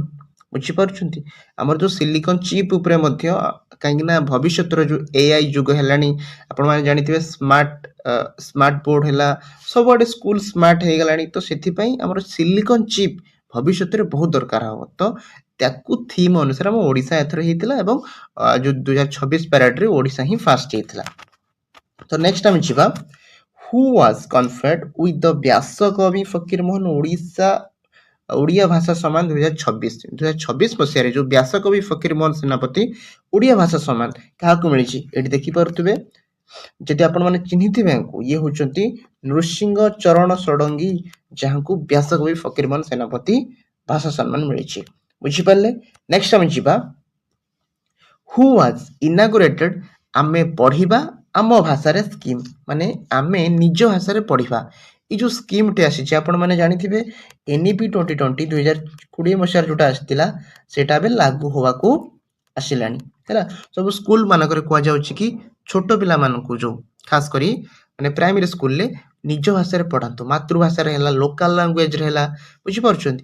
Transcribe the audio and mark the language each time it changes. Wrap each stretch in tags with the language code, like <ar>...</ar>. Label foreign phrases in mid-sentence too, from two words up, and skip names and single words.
<or>ବୁଝିପାରୁଛନ୍ତି ଆମର ଯୋଉ ସିଲିକନ୍ ଚିପ୍ ଉପରେ ମଧ୍ୟ କାହିଁକି ନା ଭବିଷ୍ୟତର ଯୋଉ ଏଆଇ ଯୁଗ ହେଲାଣି ଆପଣମାନେ ଜାଣିଥିବେ ସ୍ମାର୍ଟ ବୋର୍ଡ ହେଲା ସବୁଆଡେ ସ୍କୁଲ ସ୍ମାର୍ଟ ହେଇଗଲାଣି ତ ସେଥିପାଇଁ ଆମର ସିଲିକନ୍ ଚିପ୍ ଭବିଷ୍ୟତରେ ବହୁତ ଦରକାର ହବ। ତ ତାକୁ ଥିମ୍ ଅନୁସାରେ ଆମ ଓଡ଼ିଶା ଏଥର ହେଇଥିଲା ଏବଂ ଯୋଉ 2026 ପ୍ୟାରେଡରେ ଓଡ଼ିଶା ହିଁ ଫାଷ୍ଟ ହେଇଥିଲା। ତ ନେକ୍ସଟ ଆମେ ଯିବା</or> <en>who was conferred with the</en> <or>ବ୍ୟାସକବି ଫକୀରମୋହନ ଓଡ଼ିଆ ଭାଷା ସମ୍ମାନ 2026 ମସିହାରେ ଯୋଉ ବ୍ୟାସକବି ଫକୀରମୋହନ ସେନାପତି ଓଡ଼ିଆ ଭାଷା ସମ୍ମାନ କାହାକୁ ମିଳିଛି ଏଠି ଦେଖିପାରୁଥିବେ। ଯଦି ଆପଣମାନେ ଚିହ୍ନିଥିବେ ଇଏ ହଉଛନ୍ତି ନୃସିଂହ ଚରଣ ଷଡଙ୍ଗୀ ଯାହାଙ୍କୁ ବ୍ୟାସକବି ଫକୀରମୋହନ ସେନାପତି ଭାଷା ସମ୍ମାନ ମିଳିଛି। ବୁଝିପାରିଲେ। ନେକ୍ସଟ ଆମେ ଯିବା</or> <en>who was inaugurated</en> <or>ଆମେ ପଢିବା ଆମ ଭାଷାରେ ସ୍କିମ୍ ମାନେ ଆମେ ନିଜ ଭାଷାରେ ପଢିବା ଏଇ ଯୋଉ ସ୍କିମ୍ଟି ଆସିଛି ଆପଣମାନେ ଜାଣିଥିବେ NEP 2020 ମସିହାରେ ଯୋଉଟା ଆସିଥିଲା ସେଇଟା ଏବେ ଲାଗୁ ହେବାକୁ ଆସିଲାଣି ହେଲା। ସବୁ ସ୍କୁଲ ମାନଙ୍କରେ କୁହାଯାଉଛି କି ଛୋଟ ପିଲାମାନଙ୍କୁ ଯୋଉ ଖାସ କରି ମାନେ ପ୍ରାଇମେରୀ ସ୍କୁଲରେ ନିଜ ଭାଷାରେ ପଢାନ୍ତୁ ମାତୃଭାଷାରେ ହେଲା ଲୋକାଲ ଲାଙ୍ଗୁଏଜରେ ହେଲା ବୁଝିପାରୁଛନ୍ତି।</or>